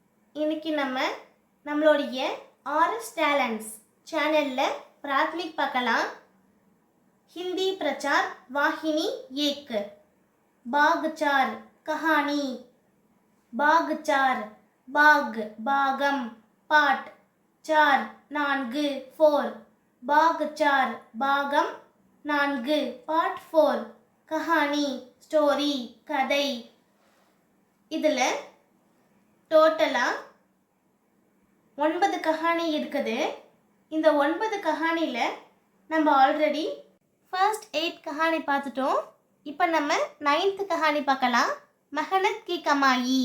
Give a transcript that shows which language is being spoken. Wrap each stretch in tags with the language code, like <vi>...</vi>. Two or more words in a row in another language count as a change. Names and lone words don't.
<ta>இன்னைக்கு நம்மளுடைய ஆர்எஸ் டேலண்ட்ஸ் சேனலில் பிராத்மிக் பார்க்கலாம்.</ta> <hi>हिंदी प्रचार वाहिनी एक बाग चार कहानी बाग चार बाग बागम पाठ चार नान्गु फोर बाग चार</hi> <ta>பாகம் நான்கு</ta> <hi>पाठ फोर कहानी स्टोरी कதை.</hi> <ta>இதில் டோட்டலாக 9 கஹானி இருக்குது. இந்த 9 கஹானியில் நம்ம ஆல்ரெடி ஃபர்ஸ்ட் 8 கஹானி பார்த்துட்டோம். இப்போ நம்ம 9th கஹானி பார்க்கலாம்.</ta> <hi>मेहनत की कमाई.</hi>